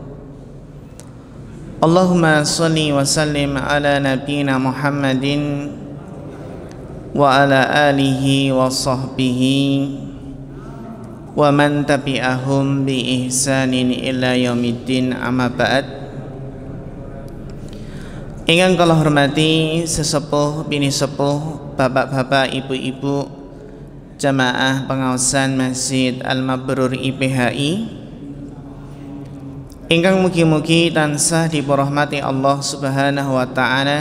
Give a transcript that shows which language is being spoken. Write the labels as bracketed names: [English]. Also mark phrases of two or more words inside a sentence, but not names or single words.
[Arabic] اللهم صل وسلم على نبينا محمد وعلى آله وصحبه ومن تبعهم بإحسان إلى يوم الدين، أما بعد. [Javanese] Ingkang kula hormati sesepuh bini sepuh, bapak-bapak, ibu-ibu, jamaah pengaosan Masjid Al-Mabrur IPHI, ingkang mugi-mugi tansah diporahmati Allah [Arabic] سبحانه وتعالى.